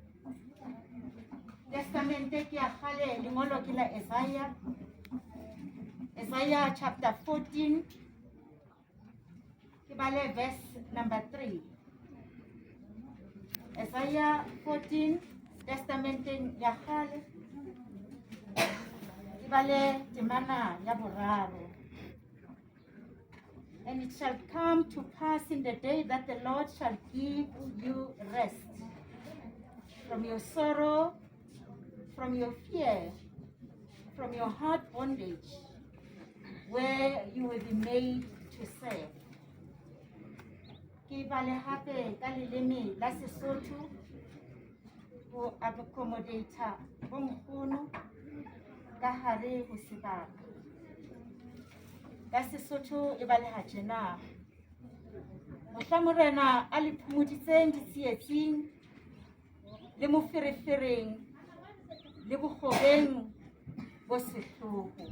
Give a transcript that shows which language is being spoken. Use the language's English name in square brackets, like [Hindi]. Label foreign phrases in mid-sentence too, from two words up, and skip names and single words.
[Southern Sotho] Testamente ke ya kgale lengolo ke la Isaiah chapter 14. Ke bale verse number 3. Isaiah 14, Testamente ya kgale. Ke bale temana ya boraro. [English] And it shall come to pass in the day that the Lord shall give you rest from your sorrow, from your fear, from your hard bondage, where you will be made to serve. [Southern Sotho] Ke bale hape ka leleme la Sesotho ho accommodate bonkgono ka hare ho sebaka. Ka Sesotho e bale ha tjena. Mohlamorena a le phomoditseng ditsietsing le moferefereng le bokgobeng bo sehloho.